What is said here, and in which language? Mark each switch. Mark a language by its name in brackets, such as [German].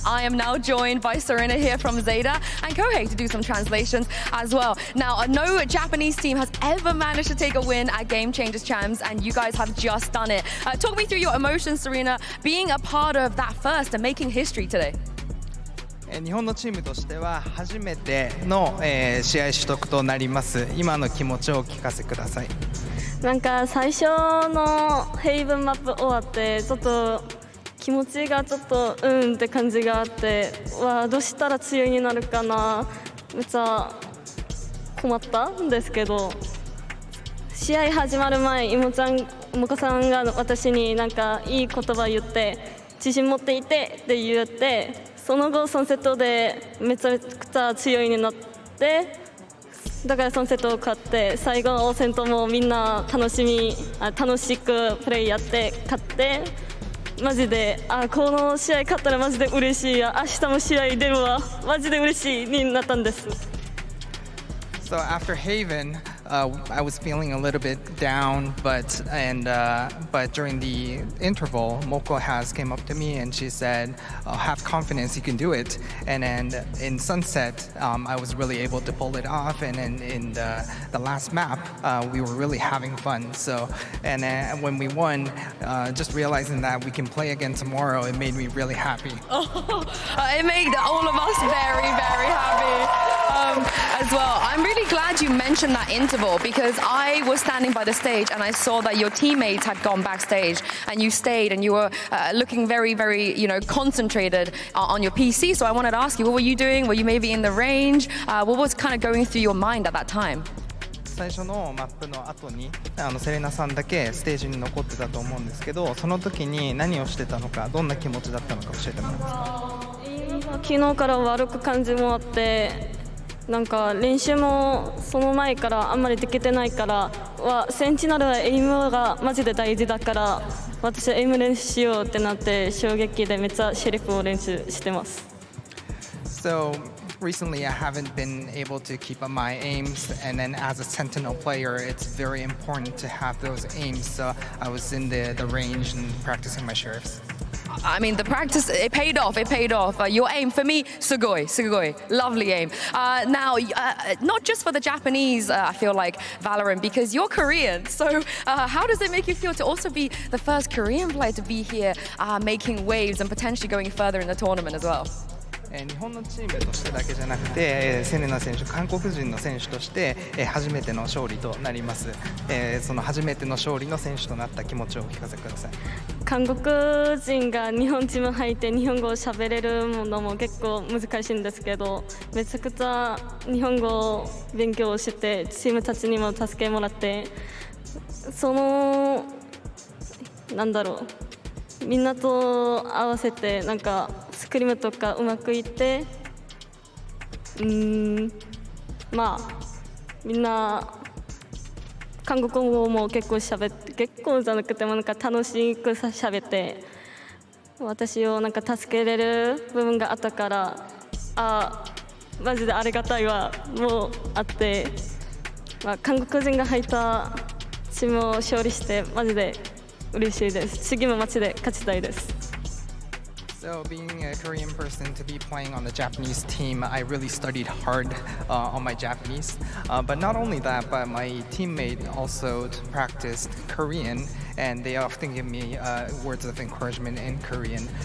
[English] I am now joined by Serena here from Zeta and Kohei to do some translations as well. Now, no Japanese team has ever managed to take a win at Game Changers Champs, and you guys have just done it. Talk me through your emotions, Serena, being a part of that first and making history today. [Japanese] 日本のチームとしては初めての試合取得となります。今の気持ちをお聞かせください。なんか最初のヘイブンマップ終わってちょっと気持ちがちょっとって感じがあって、どうしたら強いになるかな、めっちゃ困ったんですけど、試合始まる前、妹さんが私になんかいい言葉言って自信持っていてって言って、その後3セットでめちゃくちゃ強いになって、だから3セットを勝って、最後の戦闘もみんな楽しくプレーやって勝って、マジでこの試合勝ったらマジで嬉しいや、明日も試合出るわ、マジで嬉しいになったんです。 [English] So after Haven, I was feeling a little bit down, but during the interval, Moko came up to me and she said, "Have confidence, you can do it." And then in Sunset, I was really able to pull it off. And then in the last map, we were really having fun. So, and when we won, just realizing that we can play again tomorrow, it made me really happy. It made all of us very, very happy. As well. I'm really glad you mentioned that interval because I was standing by the stage and I saw that your teammates had gone backstage and you stayed and you were looking very, very, concentrated on your PC. So I wanted to ask you, what were you doing? Were you maybe in the range? What was kind of going through your mind at that time? [Japanese] 最初のマップの後にセレナさんだけステージに残ってたと思うんですけど、その時に何をしてたのか、どんな気持ちだったのか教えてもらえますか？昨日から悪く感じもあって、なんか練習もその前からあんまりできてないからセンチナルはエイムがマジで大事だから私はエイム練習しようってなって衝撃でめっちゃシェリフを練習してます。 [English] So recently I haven't been able to keep up my aims, and then as a Sentinel player it's very important to have those aims, so I was in the range and practicing my sheriffs. I mean, the practice, it paid off. Your aim, for me, sugoi. Lovely aim. Now, not just for the Japanese, I feel like, Valorant, because you're Korean. So how does it make you feel to also be the first Korean player to be here making waves and potentially going further in the tournament as well? [Japanese] 日本のチームとしてだけじゃなくて、セレナ選手、韓国人の選手として初めての勝利となります。その初めての勝利の選手となった気持ちをお聞かせください。韓国人が日本チーム入って日本語を喋れるのも結構難しいんですけど、めちゃくちゃ日本語を勉強してチームたちにも助けもらって、みんなと合わせてなんかスクリームとかうまくいって、まあみんな韓国語も結構喋って、結構じゃなくてもなんか楽しく喋って、私をなんか助けれる部分があったから、マジでありがたいわもうあって、韓国人が入ったチームを勝利してマジで嬉しいです。次も街で勝ちたいです。 [English] So being a Korean person to be playing on the Japanese team, I really studied hard on my Japanese. But not only that, but my teammate also practiced Korean, and they often give me words of encouragement in Korean.